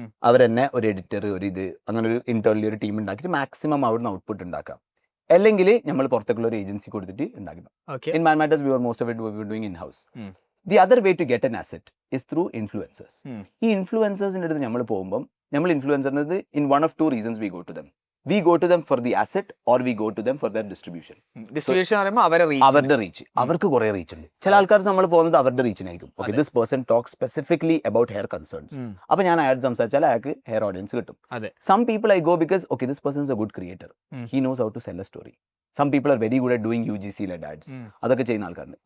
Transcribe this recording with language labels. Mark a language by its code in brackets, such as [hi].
[ml] അവരെന്നെ ഒരു എഡിറ്റർ, അങ്ങനെ ഒരു ഇന്റേണലി ഒരു ടീം ഉണ്ടാക്കിയിട്ട് മാക്സിമം അവിടുന്ന് ഔട്ട്പുട്ട് ഉണ്ടാക്കാം. അല്ലെങ്കിൽ നമ്മൾ പുറത്തേക്കുള്ള ഒരു ഏജൻസി കൊടുത്തിട്ട് ഉണ്ടാക്കണം. [en] In man matters we are most of it we are doing in house. The other way to get an asset is through influencers. [ml] ഈ ഇൻഫ്ലുവൻസേഴ്സിൻ്റെ അടുത്ത് നമ്മൾ പോകുമ്പം [en] നമ്മൾ ഇൻഫ്ലുവൻസറിനത് in one of 2 reasons we go to them. We go to them for the asset or we go to them for their distribution. [ml] Distribution പറയുമ്പോൾ അവരുടെ reach, അവർക്ക് കുറെ reach ഉണ്ട്. ചില ആൾക്കാർ നമ്മൾ പോകുന്നത് അവരുടെ റീച്ചിനായിരിക്കും. [en] Okay, this person talk specifically about hair concerns. [ml] അപ്പൊ ഞാൻ ആഡ് സംസാരിച്ചാൽ അയാൾക്ക് ഹെയർ ഓഡിയൻസ് കിട്ടും. [en] Some people I go because okay this person is a good creator, he knows how to sell a story. Some people are very good at doing UGC led ads. [ml] അതൊക്കെ ചെയ്യുന്ന ആൾക്കാരുണ്ട്.